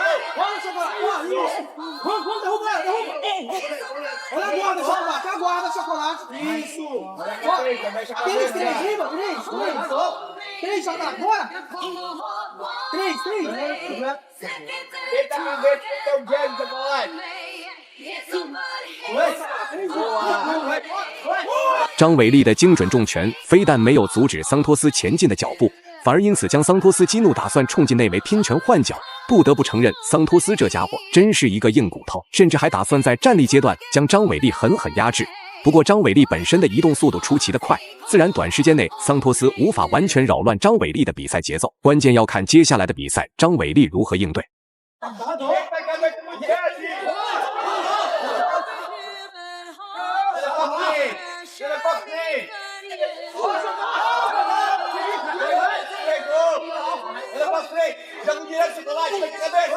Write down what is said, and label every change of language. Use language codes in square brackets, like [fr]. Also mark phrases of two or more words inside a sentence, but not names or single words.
[pt] Vamos, chocolate. Vamos, derruba. Olha a guarda, chocolate. A guarda, chocolate. Isso. Mexe a cabeça. Três, chocolate. Bora. Três. Eita a cabeça, teu jab, chocolate. [zh] 张伟丽的精准重拳非但没有阻止桑托斯前进的脚步，反而因此将桑托斯激怒，打算冲进内围拼拳换脚。不得不承认，桑托斯这家伙真是一个硬骨头，甚至还打算在站立阶段将张伟丽狠狠压制。不过张伟丽本身的移动速度出奇的快，自然短时间内桑托斯无法完全扰乱张伟丽的比赛节奏。关键要看接下来的比赛张伟丽如何应对。 [pt] Joga direto, chocolate, mexe a cabeça.